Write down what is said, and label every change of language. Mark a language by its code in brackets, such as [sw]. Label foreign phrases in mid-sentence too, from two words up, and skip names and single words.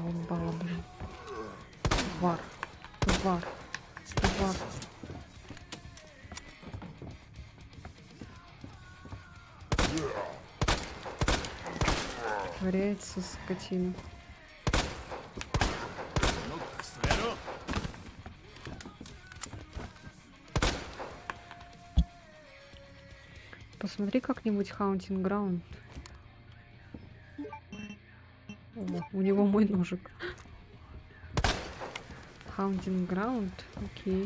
[ru] попала, блин. Тварь. Тварь. Тварь. Варяется скотина. [ja] ノックスやろう。 [ru] Посмотри как-нибудь Haunting Ground. О, у него мой ножик. Haunting Ground, окей.